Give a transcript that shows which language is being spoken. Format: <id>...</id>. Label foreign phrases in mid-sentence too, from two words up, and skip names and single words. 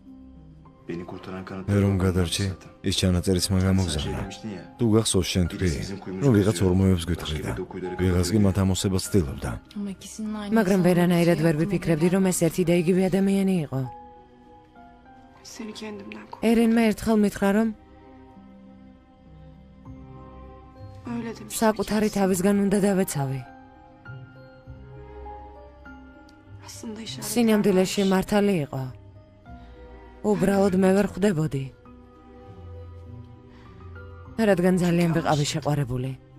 <ka>მე რომ გადარჩი, ის ჩანაწერიც მაგამოგზავნა. თუ გახსოვს შენ თქვი, რომ ვიღაც ორმოებს გითხრიდა. ვიღაც კი მათ ამოსებას ცდილობდა. მაგრამ ვერანაირად ვერ ვიფიქრებდი, რომ ეს ერთი და იგივე ადამიანი იყო.</ka> <tr>Seni kendimden kork.</tr> <ka>ერენმა ერთხელ მითხრა, რომ</ka> <tr>Öyle demiştim.</tr> <ka>საკუთარი თავისგან უნდა დავეცავი.</ka> <tr>Aslında işaret.</tr> <ka>სინამდვილეში მართალი იყო. უბრალოდ მე ვერ ხვდებოდი. რადგან ძალიან ვიყავი შეყვარებული.</ka>